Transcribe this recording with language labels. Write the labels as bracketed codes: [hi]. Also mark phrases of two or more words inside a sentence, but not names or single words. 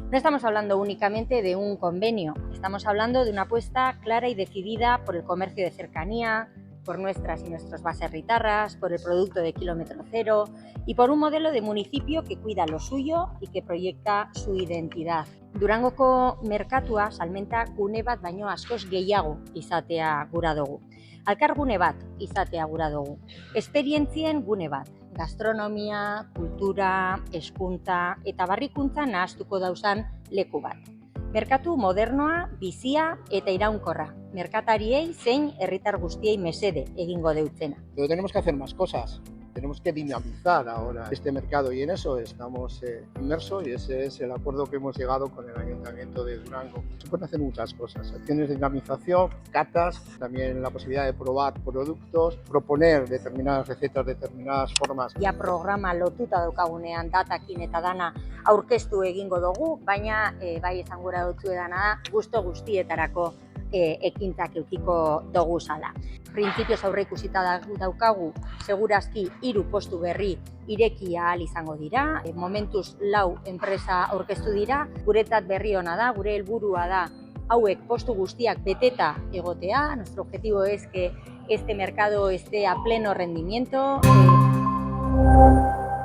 [es] No estamos hablando únicamente de un convenio, estamos hablando de una apuesta clara y decidida por el comercio de cercanía, por nuestras y nuestros baserritarras, por el producto de kilómetro cero y por un modelo de municipio que cuida lo suyo y que proyecta su identidad. [eu] Durangoko merkatua salmenta gune bat baino askoz gehiago izatea gura dugu. Alkargune bat izatea gura dugu. Esperientzien gune bat. Gastronomia, kultura, hezkuntza eta barrikuntza nahastuko dauzan leku bat. Merkatu modernoa, bizia eta iraunkorra. Merkatariei zein herritar guztiei mesede egingo deutzena. [es] Pero tenemos que hacer más cosas. Tenemos que dinamizar ahora este mercado y en eso estamos inmersos y ese es el acuerdo que hemos llegado con el Ayuntamiento de Durango. Se pueden hacer muchas cosas, acciones de dinamización, catas, también la posibilidad de probar productos, proponer determinadas recetas, determinadas formas. [eu] Ja programa lotuta daukagunean datakin eta dana aurkeztu egingo dugu, baina bai esan gura dutzu edana da, gusto guztietarako ekintzak eukiko dugu zala. Printzipioz aurreikusita daukagu, segurazki 3 postu berri ireki ahal izango dira, momentuz 4 enpresa aurkeztu dira, guretzat berri ona da, gure helburua da hauek postu guztiak beteta egotea. [es] Nuestro objetivo es que este mercado esté a pleno rendimiento.